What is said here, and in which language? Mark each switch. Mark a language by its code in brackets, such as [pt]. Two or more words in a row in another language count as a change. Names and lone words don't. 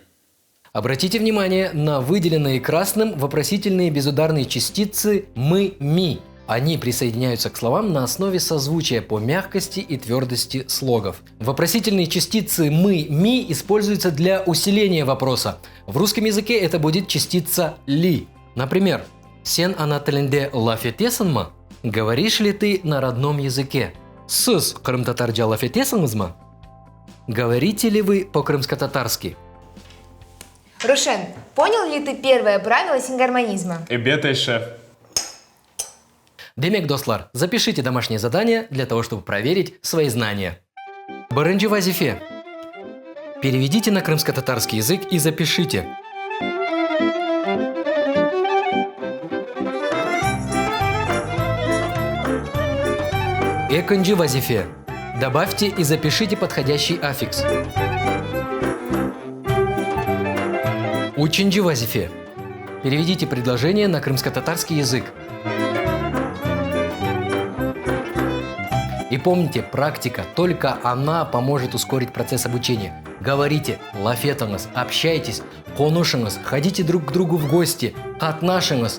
[ru] Обратите внимание на выделенные красным вопросительные безударные частицы «мы», «ми». Они присоединяются к словам на основе созвучия по мягкости и твердости слогов. Вопросительные частицы «мы», «ми» используются для усиления вопроса. В русском языке это будет частица «ли». Например, [crh] «Сен ана тілінде лаф етесің?» [ru] Говоришь ли ты на родном языке? [crh] «Сіз крым-татарджа лаф етесіңіз?» [ru] Говорите ли вы по-крымско-татарски? Рушен, понял ли ты первое правило сингармонизма? [crh] Эбетай, шеф. Демек, достлар, [ru] запишите домашнее задание для того, чтобы проверить свои знания. [crh] Барынджи вазифе. [ru] Переведите на крымско-татарский язык и запишите. [crh] Эконджи вазифе. [ru] Добавьте и запишите подходящий аффикс. [crh] Учинджи вазифе. [ru] Переведите предложение на крымско-татарский язык. И помните, практика, только она поможет ускорить процесс обучения. Говорите, лафетаңыз, общайтесь, конушыңыз, ходите друг к другу в гости, катнашыңыз.